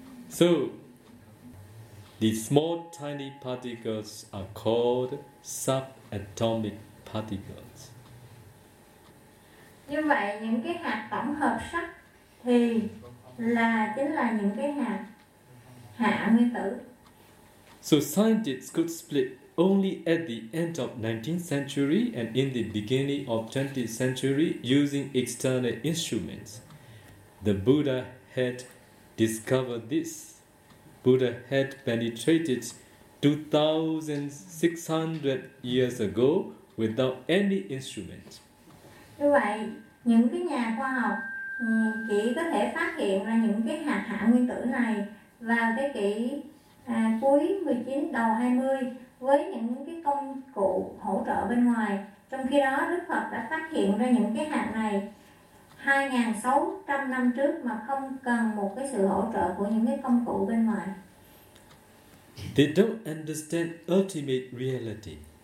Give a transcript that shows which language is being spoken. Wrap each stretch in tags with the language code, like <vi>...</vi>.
<en>So, the small tiny particles are called subatomic particles.</en> <vi>Như vậy, những cái hạt tổng hợp sắt thì là chính là những cái hạt hạ nguyên tử.</vi> <en>So scientists could split only at the end of 19th century and in the beginning of 20th century using external instruments. The Buddha had discovered this. Buddha had penetrated 2,600 years ago without any instrument.</en> <vi>Như vậy, những cái nhà khoa học chỉ có thể phát hiện ra những cái hạt hạ nguyên tử này vào thế kỷ cuối 19, đầu 20 với những cái công cụ hỗ trợ bên ngoài. Trong khi đó, Đức Phật đã phát hiện ra những cái hạt này 2600 năm trước mà không cần một cái sự hỗ trợ của những cái công cụ bên ngoài.</vi> <en>They don't understand ultimate reality.</en>